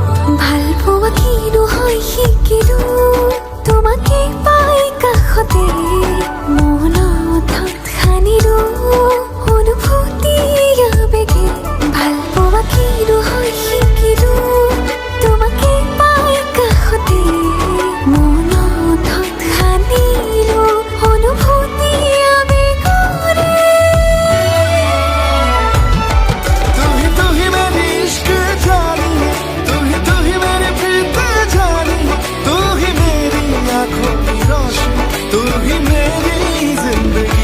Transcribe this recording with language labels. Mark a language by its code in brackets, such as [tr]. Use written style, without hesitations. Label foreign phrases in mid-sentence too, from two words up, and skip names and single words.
[as] ভাল পোৱা কিনো হয় শিকিলো তোমাকে পাই কাষতে, মনত সানিলো অনুভূতি আবেগে। ভাল পোৱা কিনো হয় শিকিলো তোমাকে পাই কাষতে, মনত সানিলো অনুভূতি আবেগৰে। [hi] तू ही मेरी इश्क जानी, तू ही मेरी प्रीत जानी, तू ही मेरी आंखों की रोशनी, तू ही मेरी जिंदगी।